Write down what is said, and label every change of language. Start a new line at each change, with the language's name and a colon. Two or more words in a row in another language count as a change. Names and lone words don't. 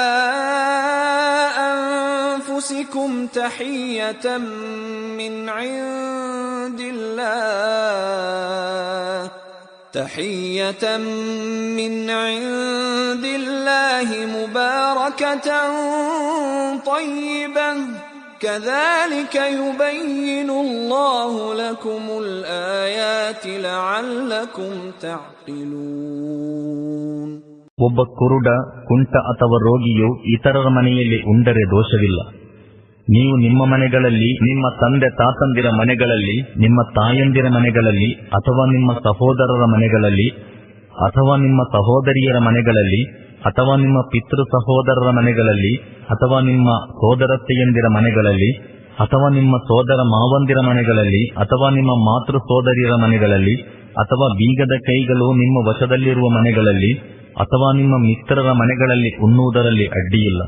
Arabic: أنفسكم تحية من عند الله مباركة طيبة كذلك يبين الله لكم الآيات لعلكم تعقلون.
Kannada: ಒಬ್ಬ ಕುರುಡ, ಕುಂಟ ಅಥವಾ ರೋಗಿಯು ಇತರರ ಮನೆಯಲ್ಲಿ ಉಂಡರೆ ದೋಷವಿಲ್ಲ. ನೀವು ನಿಮ್ಮ ಮನೆಗಳಲ್ಲಿ, ನಿಮ್ಮ ತಂದೆ ತಾತಂದಿರ ಮನೆಗಳಲ್ಲಿ, ನಿಮ್ಮ ತಾಯಂದಿರ ಮನೆಗಳಲ್ಲಿ, ಅಥವಾ ನಿಮ್ಮ ಸಹೋದರರ ಮನೆಗಳಲ್ಲಿ, ಅಥವಾ ನಿಮ್ಮ ಸಹೋದರಿಯರ ಮನೆಗಳಲ್ಲಿ, ಅಥವಾ ನಿಮ್ಮ ಪಿತೃ ಸಹೋದರರ ಮನೆಗಳಲ್ಲಿ, ಅಥವಾ ನಿಮ್ಮ ಸೋದರತ್ತೆಯಂದಿರ ಮನೆಗಳಲ್ಲಿ, ಅಥವಾ ನಿಮ್ಮ ಸೋದರ ಮಾವಂದಿರ ಮನೆಗಳಲ್ಲಿ, ಅಥವಾ ನಿಮ್ಮ ಮಾತೃ ಸೋದರಿಯರ ಮನೆಗಳಲ್ಲಿ, ಅಥವಾ ಬೀಗದ ಕೈಗಳು ನಿಮ್ಮ ವಶದಲ್ಲಿರುವ ಮನೆಗಳಲ್ಲಿ, ಅಥವಾ ನಿಮ್ಮ ಮಿತ್ರರ ಮನೆಗಳಲ್ಲಿ ಉಣ್ಣುವುದರಲ್ಲಿ ಅಡ್ಡಿಯಿಲ್ಲ.